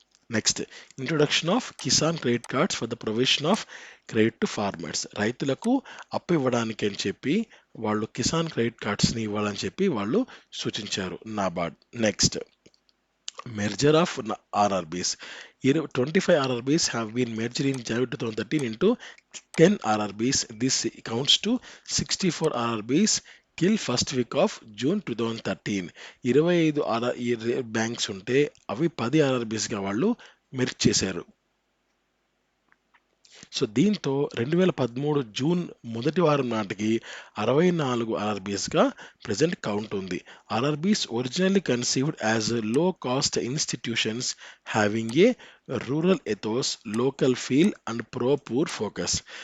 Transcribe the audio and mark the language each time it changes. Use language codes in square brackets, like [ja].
[en] Next introduction of Kisan credit cards for the provision of credit to farmers. [te] రైతులకు అప్పు ఇవ్వడానికి అని చెప్పి వాళ్ళు కిసాన్ క్రెడిట్ కార్డ్స్‌ని ఇవ్వాలని చెప్పి వాళ్ళు సూచించారు NABARD. [en] Next merger of RRBs. 25 RRBs have been merged in January 2013 into 10 RRBs. This counts to 64 RRBs till first week of June 2013. [te] 25 banks ఉంటే అవి 10 ఆర్ఆర్బీస్గా వాళ్ళు మెర్జ్ చేశారు. సో, దీంతో 2013 జూన్ మొదటి వారం నాటికి 64 ఆర్ఆర్బీస్‌గా ప్రెజెంట్ కౌంట్ ఉంది. [en] RRBs originally conceived as low cost institutions having a rural ethos, local feel and pro poor focus.